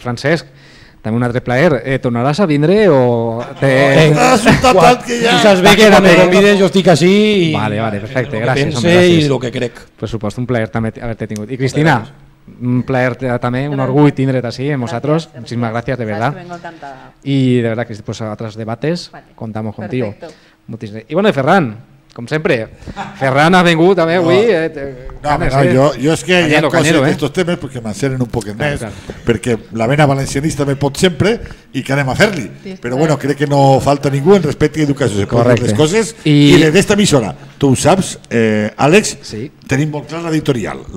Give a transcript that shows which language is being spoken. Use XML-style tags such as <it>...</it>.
<ca>Francesc, també un altre plaer. Tornaràs a vindre o... Si saps bé que quan me convides jo estic així i... Vale, perfecte, gràcies. I el que crec. Per supost, un plaer també haver-te tingut. I Cristina, un plaer també, un orgull tindre't així amb nosaltres.</ca> <es>Muchísimas gracias, de verdad. Y de verdad que pues a otros debates contamos contigo.</es> <ca>Y bueno, Ferran, com sempre, Ferran ha vingut també avui. Jo és que hi ha coses d'estos temes perquè m'encenen un poquet més, perquè la vena valencianista me pot sempre i que anem a fer-li. Però bueno, crec que no falta ningú en respecte a educació, se poden dir les coses. I d'esta emissora, tu ho saps, Àlex, tenim molt clar l'editorial.</ca>